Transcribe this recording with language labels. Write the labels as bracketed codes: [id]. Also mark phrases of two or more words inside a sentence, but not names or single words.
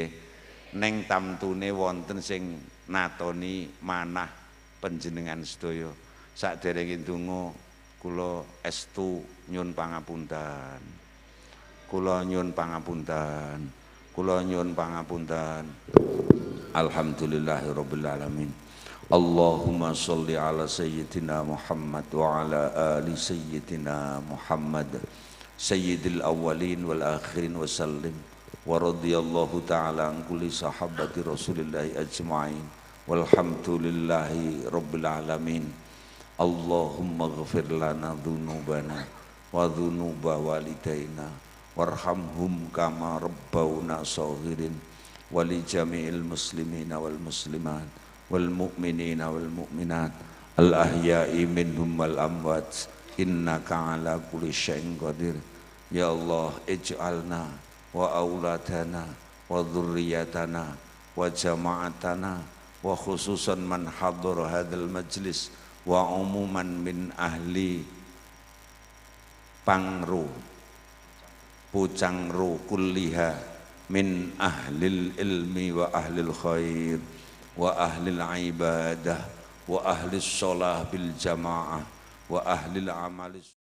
[jv] Ning tamtune wonten sing natoni manah panjenengan sedaya. Saderenge ndonga kula estu nyuwun pangapunten. Kula nyuwun pangapunten. Kula nyuwun pangapunten. [ar] الحمد لله رب العالمين. اللهم صل على سيدنا محمد وعلى آل سيدنا محمد سيد الأولين والآخرين وسلم ورضي الله تعالى عن كل صحابة رسول الله أجمعين والحمد لله رب العالمين. اللهم اغفر لنا ذنوبنا وذنوب والدينا وارحمهم كما ربونا صغارا ولجميع المسلمين والمسلمات والمؤمنين والمؤمنات الأحياء منهم والأموات إنك على كل شيء قدير. يا الله، اجعلنا وأولادنا وذرياتنا وجماعتنا وخصوصا من حضر هذا المجلس وعموما من أهل Pangro Pucangro كلها من أهل العلم وأهل الخير وأهل العبادة وأهل الصلاة بالجماعة وأهل العمل